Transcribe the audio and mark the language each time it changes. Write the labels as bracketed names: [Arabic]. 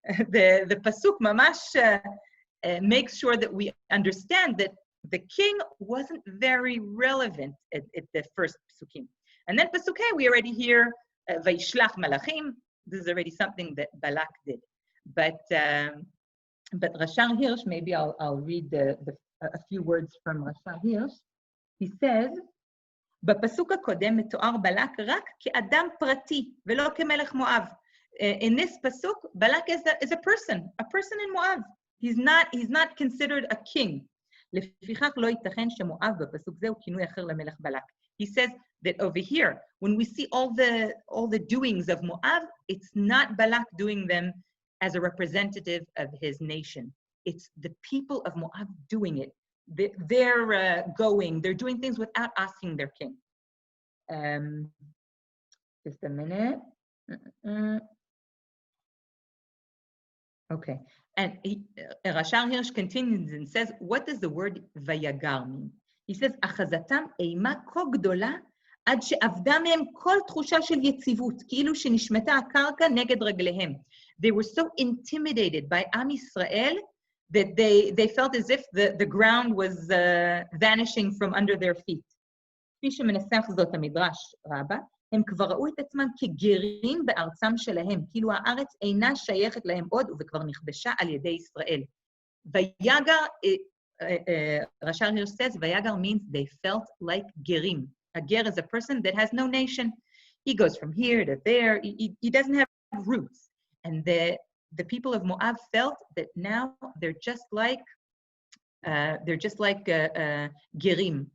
[English] The pasuk mamash makes sure that we understand that the king wasn't very relevant at the first pasukim. And then pasuk hey, we already hear Vaishlach Malachim. This is already something that Balak did. But Rashar Hirsch, maybe I'll read a few words from Rashar Hirsch. [Hebrew] He says, בפסוק הקודם מתואר בלק רק כאדם פרטי ולא כמלך מואב. [English] In this pasuk, Balak is a person in Moab. He's not considered a king. [Hebrew] לפיכך לא ייתכן שמואב בפסוק זה הוא כינוי אחר למלך בלק. [English] He says that over here, when we see all the doings of Moab, it's not Balak doing them as a representative of his nation. It's the people of Moab doing it. They're doing things without asking their king. Just a minute. Okay. And Rashar Hirsch continues and says, what does the word vayagar mean? [Hebrew] He says, אחזתם אימה כה גדולה, עד שאבדה מהם כל תחושה של יציבות, כאילו שנשמטה הקרקע נגד רגליהם. [English] They were so intimidated by Am Yisrael that they felt as if the ground was vanishing from under their feet. [Hebrew] כפי שמנסח זאת המדרש רבה, הם כבר ראו את עצמם כגרים בארצם שלהם, כאילו הארץ אינה שייכת להם עוד, וכבר נכבשה על ידי ישראל. [English] ויגר, Rashar Hirsch says, Vayagar means they felt like gerim. A ger is a person that has no nation. He goes from here to there. He doesn't have roots. And the people of Moab felt that now they're just like gerim.